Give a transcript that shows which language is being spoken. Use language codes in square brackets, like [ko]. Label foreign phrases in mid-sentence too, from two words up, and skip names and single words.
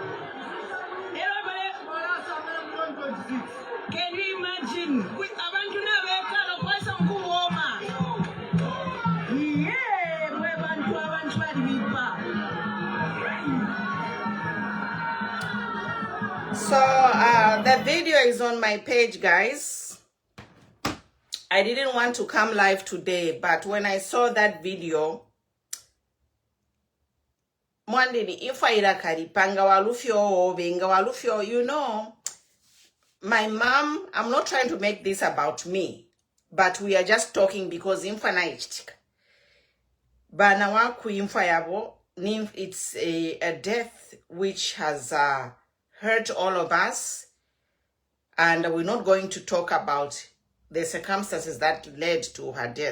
[en] Can you imagine? [bem] We abantu nabekala kwasa mkuwoma. Yeah, mwe bantu bali bipa. [en] So the video is on my page, guys. I didn't want to come live today, but when I saw that video, you know, my mom, I'm not trying to make this about me, but we are just talking because it's a death which has hurt all of us, and we're not going to talk about the circumstances that led to her death.